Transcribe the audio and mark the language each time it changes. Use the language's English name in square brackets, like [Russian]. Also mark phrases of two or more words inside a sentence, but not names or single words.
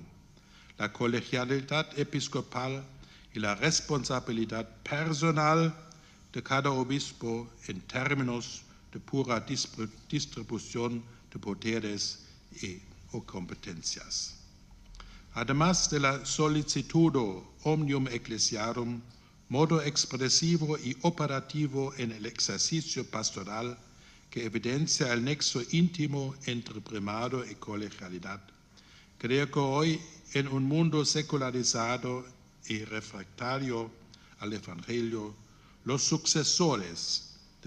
[Spanish] La colegialidad episcopal y la responsabilidad personal de cada obispo en términos de pura distribución de poderes o competencias. Además de la [Latin] solicitudo omnium ecclesiarum, [Spanish] modo expresivo y operativo en el ejercicio pastoral que evidencia el nexo íntimo entre primado y colegialidad. Creo que hoy, en un mundo secularizado y refractario al Evangelio, los sucesores de